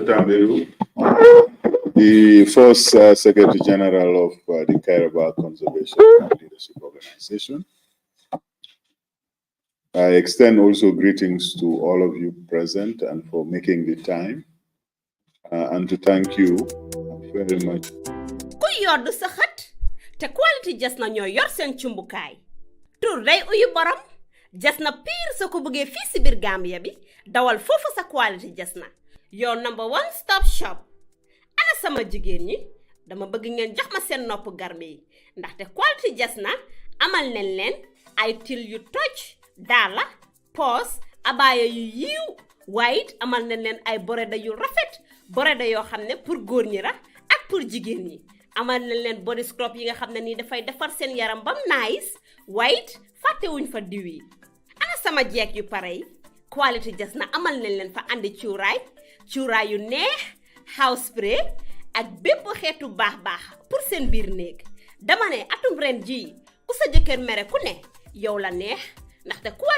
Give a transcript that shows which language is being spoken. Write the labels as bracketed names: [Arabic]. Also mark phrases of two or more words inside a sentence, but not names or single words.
[English] Tamberu, the first Secretary General of the Kairaba Conservation and Leadership Organization. I extend also greetings to all of you present and for making the time, and to thank you very much. [Wolof] Ku yoddu sa xat te quality jas na ñoo yor seen cumbukaay tur day uyu borom jas na pire sa ko bëggee fii si biir Gambia bi dawal foofu sa quality jas na [English] your number one stop shop. [Wolof] Ana sama jigéen ñi dama bëgg ngeen jox ma seen nopp garme yi ndaxte quality jas na amal nañ leen ay til yu toj daala pos abaya yu yiiw waaye it amal nañ leen ay boreda yu rafet boreda yoo xam ne pour góor ñi la ak pour jigéen ñi amal nañ leen [English] body scrub [Wolof] yi nga xam ne nii dafay defar seen yaram bam nice waaye it fàttewuñ fa diw yi. Ana sama jeeg yu pare yi quality jas na amal nañ leen fa andi cuuraay yu neex [English] house spray [Wolof] ak bépp xeetu baax pour seen biir néeg dama ne atum ren ji ku sa jëkkër mere ku ne yow la neex ndaxte